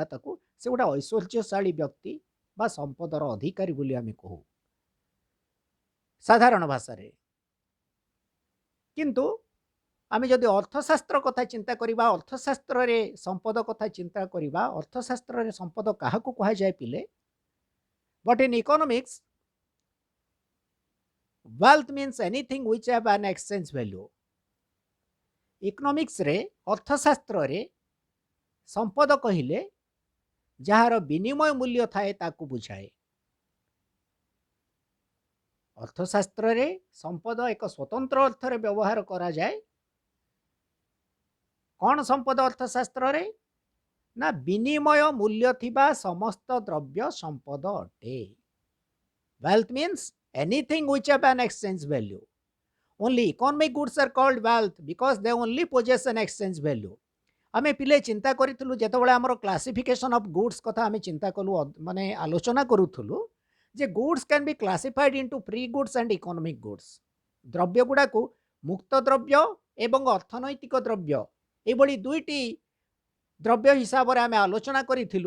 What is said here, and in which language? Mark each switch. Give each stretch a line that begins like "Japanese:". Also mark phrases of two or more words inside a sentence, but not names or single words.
Odia: ତାକୁ ସେ ଗୋଟେ ଐଶ୍ୱର୍ଯ୍ୟଶାଳୀ ବ୍ୟକ୍ତି ବା ସମ୍ପଦର ଅଧିକାରୀ ବୋଲି ଆମେ କହୁ ସାଧାରଣ ଭାଷାରେ। କିନ୍ତୁ ଆମେ ଯଦି ଅର୍ଥଶାସ୍ତ୍ର କଥା ଚିନ୍ତା କରିବା, ଅର୍ଥଶାସ୍ତ୍ରରେ ସମ୍ପଦ କଥା ଚିନ୍ତା କରିବା, ଅର୍ଥଶାସ୍ତ୍ରରେ ସମ୍ପଦ କାହାକୁ କୁହାଯାଏ ପିଲେ?
English: But in economics, wealth means anything which have an exchange value.
Odia: Economics रे, ଅର୍ଥଶାସ୍ତ୍ରରେ ସମ୍ପଦ କହିଲେ ଯାହାର ବିନିମୟ ମୂଲ୍ୟ ଥାଏ ତାକୁ ବୁଝାଏ। ଅର୍ଥଶାସ୍ତ୍ରରେ ସମ୍ପଦ ଏକ ସ୍ୱତନ୍ତ୍ର ଅର୍ଥରେ ବ୍ୟବହାର କରାଯାଏ। କ'ଣ ସମ୍ପଦ ଅର୍ଥଶାସ୍ତ୍ରରେ? ନା ବିନିମୟ ମୂଲ୍ୟ ଥିବା ସମସ୍ତ ଦ୍ରବ୍ୟ ସମ୍ପଦ ଅଟେ।
English: Wealth means anything which have an exchange value. Only economic goods are called wealth because they only possess an exchange value.
Odia: ଆମେ ପିଲେ ଚିନ୍ତା କରିଥିଲୁ ଯେତେବେଳେ ଆମର
English: classification of goods
Odia: କଥା ଆମେ ଚିନ୍ତା କଲୁ, ମାନେ ଆଲୋଚନା କରୁଥିଲୁ ଯେ
English: goods can be classified into free goods and economic goods.
Odia: ଦ୍ରବ୍ୟ ଗୁଡ଼ାକୁ ମୁକ୍ତ ଦ୍ରବ୍ୟ ଏବଂ ଅର୍ଥନୈତିକ ଦ୍ରବ୍ୟ ଏଭଳି ଦୁଇଟି ଦ୍ରବ୍ୟ ହିସାବରେ ଆମେ ଆଲୋଚନା କରିଥିଲୁ।